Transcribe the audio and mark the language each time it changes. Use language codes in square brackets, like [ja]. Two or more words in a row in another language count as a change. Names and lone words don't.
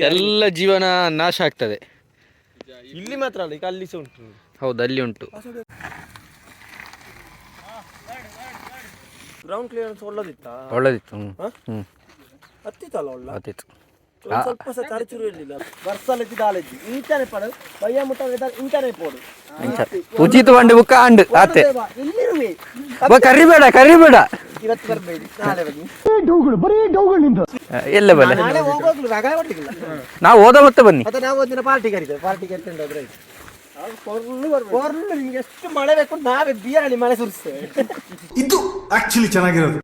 [kn] ಎಲ್ಲ ಜೀವನ ನಾಶ ಆಗ್ತದೆ. ಇಲ್ಲಿ ಮಾತ್ರ ಅಲ್ಲ, ಈಗ ಅಲ್ಲಿ ಸಹ ಉಂಟು. ಹೌದು, ಅಲ್ಲಿ ಉಂಟು. [en] ground clearance [kn] ಒಳ್ಳೇದಿತ್ತು. ಹತ್ತಿತ್ತಲ್ಲ, ಒಳ್ಳೆ ಹತ್ತಿತ್ತು. ಸ್ವಲ್ಪ ಸಹ ತರಚೂರು ಇರಲಿಲ್ಲ. [tcy] ಬರ್ಸಲೆತ್ತಿ ದಾಲೆಜ್ಜಿ ಇಂಚನೆ ಪಡದು ಬಯ್ಯ ಮುಟ್ಟ ಇಂಚನೆ ಪೋಡು ಉಚಿತ ಬಂಡಿ ಬುಕ್ಕ ಅಂಡು ಆತೆ [kn] ಇಲ್ಲಿರುವೆ ಕರಿಬೇಡ ಇವತ್ತು ಬರಬೇಡಿ, ನಾಳೆ ಬನ್ನಿ. [tcy] ಎಲ್ಲ ಬಲ್ಲ, [kn] ನಾಳೆ ಹೋಗೋಗ್ಲು ರಗಳೆ ಹೊಟ್ಟಿಗಿಲ್ಲ. ನಾವು ಹೋದ ಮತ್ತೆ ಬನ್ನಿ. ಮತ್ತೆ ನಾವು ಒಂದಿನ ಪಾರ್ಟಿ ಕರಿತೇವೆ, ಪಾರ್ಟಿ ಕರ್ಕೊಂಡು ಹೋದ್ರೆ ನಿಮ್ಗೆ ಎಷ್ಟು ಮಳೆ ಬೇಕು ನಾವೇ ಬಿಯರಳಿ ಮಳೆ ಸುರಿಸ್ತೇವೆ. ಇದು ಆಕ್ಚುಲಿ ಚೆನ್ನಾಗಿರೋದು.